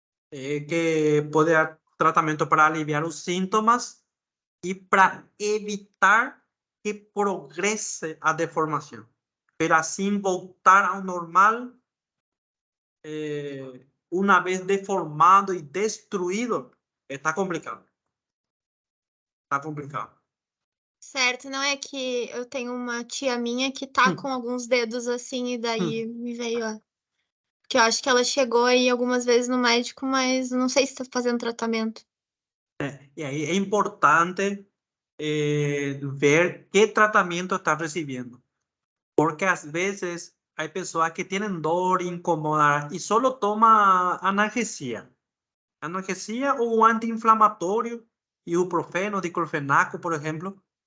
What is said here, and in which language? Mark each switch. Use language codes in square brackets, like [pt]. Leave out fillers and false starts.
[es] Que puede dar tratamiento para aliviar los síntomas y para evitar que progrese a deformación. Pero así [pt] voltar ao normal [es] una vez deformado y destruido, está complicado. Está complicado. [pt] Certo, não é que eu tenho uma tia minha que tá com alguns dedos assim, e daí me veio, ó. Que eu acho que ela chegou aí algumas vezes no médico, mas não sei se tá fazendo tratamento. [es] Y ahí es importante ver qué tratamiento está recibiendo. Porque a veces hay personas que tienen dor incómoda y solo toma analgesia. Analgesia o antiinflamatorio, ibuprofeno, diclofenaco, por ejemplo.